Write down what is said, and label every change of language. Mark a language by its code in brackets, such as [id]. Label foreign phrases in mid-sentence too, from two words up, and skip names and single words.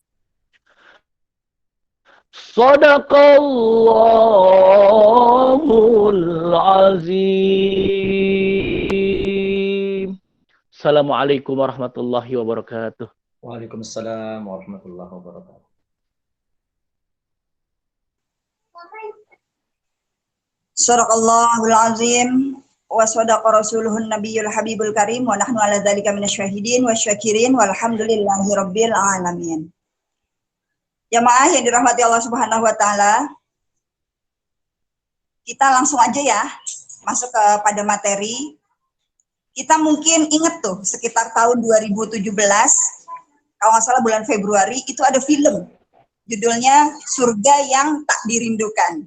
[ar] صدق الله العظيم. السلام عليكم ورحمة الله وبركاته. وعليكم السلام ورحمة الله وبركاته. صدق الله العظيم وصدق رسوله النبي الحبيب الكريم ونحن على ذلك من الشاهدين والشاكرين والحمد لله رب العالمين. [id] Jamaah yang dirahmati Allah [ar] سبحانه وتعالى, [id] kita langsung aja ya masuk kepada materi. Kita mungkin ingat tuh sekitar tahun 2017, kalau nggak salah bulan Februari, itu ada film judulnya Surga yang Tak Dirindukan.